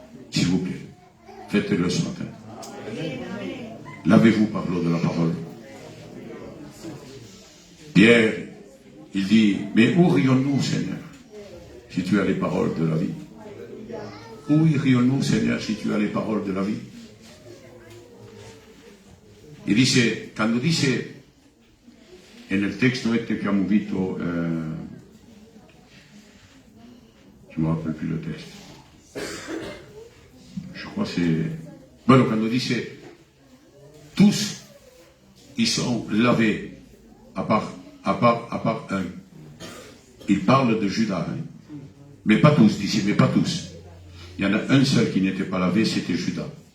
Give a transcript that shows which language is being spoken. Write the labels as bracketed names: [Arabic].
[French] S'il vous plaît, faites-le ce matin. Lavez-vous par l'eau de la parole. Pierre, il dit, mais où irions-nous, Seigneur, si tu as les paroles de la vie? Où irions-nous, Seigneur, si tu as les paroles de la vie? [Spanish] Y dice, cuando dice en el texto este que hemos visto, [French] je ne me rappelle plus le texte. Je crois que c'est... [Spanish] Bueno, cuando dice, [French] tous, ils sont lavés, à part un. Il parle de Judas, hein? Mais pas tous, d'ici, mais pas tous. Il y en a un seul qui n'était pas lavé, c'était Judas.